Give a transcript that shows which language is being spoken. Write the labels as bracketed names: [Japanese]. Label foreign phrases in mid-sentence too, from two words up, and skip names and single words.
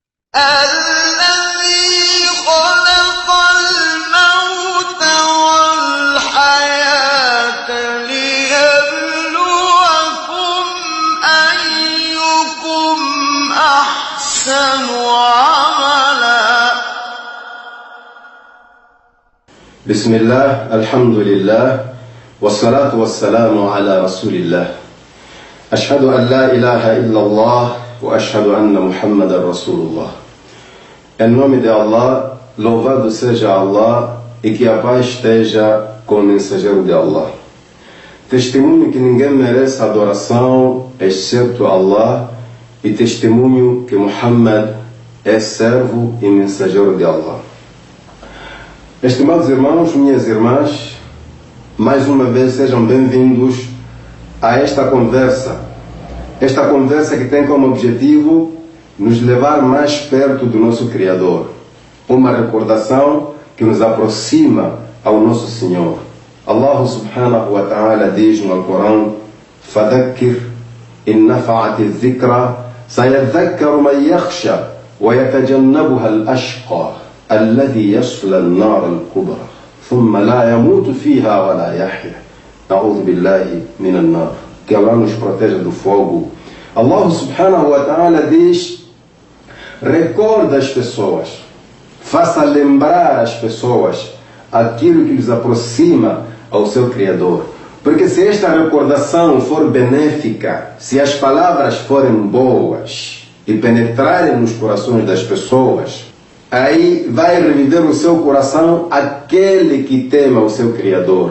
[Arabic] الذي خلق الموت والحياة ليبلوكم أيكم أحسن عملا. بسم الله، الحمد لله، والصلاة والسلام على رسول الله. أشهد أن لا إله إلا الله وأشهد أن محمدا رسول الله. [Portuguese] Em nome de Allah, louvado seja Allah e que a paz esteja com o mensageiro de Allah. Testemunho que ninguém merece adoração exceto Allah e testemunho que Muhammad é servo e mensageiro de Allah. Estimados irmãos, minhas irmãs, mais uma vez sejam bem-vindos a esta conversa que tem como objetivo nos levar mais perto do nosso Criador, uma recordação que nos aproxima ao nosso Senhor. [Arabic] الله سبحانه وتعالى [Portuguese] diz no Alcorão: [Arabic] فَذَكِّرْ إِنْ نَفَعَتِ الذِّكْرَى سَيَذَّكَّرُ مَنْ يَخْشَى وَيَتَجَنَّبُهَا الْأَشْقَى الَّذِي يَصْلَى النَّارَ الْكُبْرَى ثُمَّ لَا يَمُوتُ فِيهَا وَلَا يَحْيَى نَعُوذُ بِاللَّهِ مِنَ النَّارِ. [Portuguese] Que Allah nos proteja do fogo. [Arabic] الله سبحانه وتعالى [Portuguese] diz: recorda as pessoas, faça lembrar as pessoas aquilo que lhes aproxima ao seu Criador. Porque se esta recordação for benéfica, se as palavras forem boas e penetrarem nos corações das pessoas, aí vai reviver o seu coração aquele que tema o seu Criador.